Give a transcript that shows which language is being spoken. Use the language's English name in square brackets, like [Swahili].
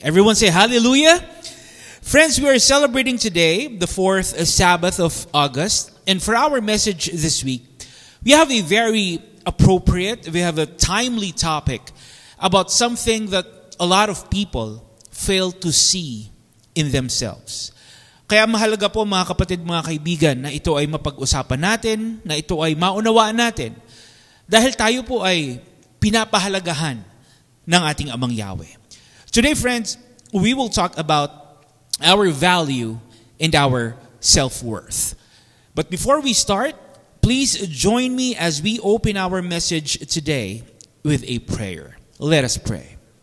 [English] Everyone say hallelujah. Friends, we are celebrating today the fourth Sabbath of August, and for our message this week, we have a very appropriate, we have a timely topic about something that a lot of people fail to see in themselves. [Filipino] Kaya mahalaga po mga kapatid, mga kaibigan, na ito ay mapag-usapan natin, na ito ay maunawaan natin. Dahil tayo po ay pinapahalagahan ng ating Amang Yahweh. [English] Today, friends, we will talk about our value and our self-worth. But before we start, please join me as we open our message today with a prayer. Let us pray.